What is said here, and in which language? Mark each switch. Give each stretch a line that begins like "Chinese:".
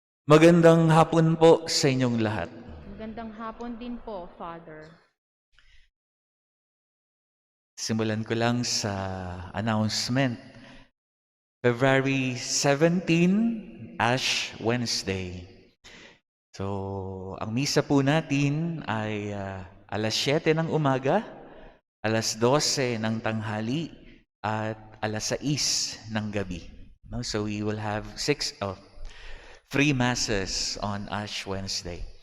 Filipino: Magandang hapon po sa inyong lahat. Magandang hapon din po, Father. Simulan ko lang sa announcement.
English: February 17, Ash Wednesday.
Filipino: So, ang misa po natin ay alas 7 ng umaga, alas 12 ng tanghali, at alas 6 ng gabi. No?
English: So, we will have 3 masses on Ash Wednesday.